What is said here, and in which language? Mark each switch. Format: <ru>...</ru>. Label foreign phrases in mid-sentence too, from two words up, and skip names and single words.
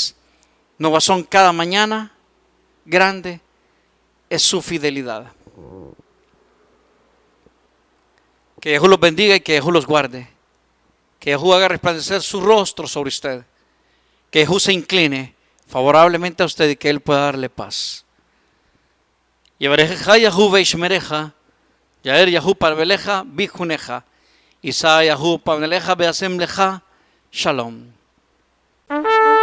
<es>Nuevas son cada mañana, grande es su fidelidad. Que Jesús los bendiga y que Jesús los guarde. Que Jesús haga resplandecer su rostro sobre usted. Que Jesús se incline favorablemente a usted y que Él pueda darle paz.</es> <he>יברכך יהו וישמרך, יאר יהו פניו אליך ויחנך, ישא יהו פניו אליך וישם לך, שלום.</he>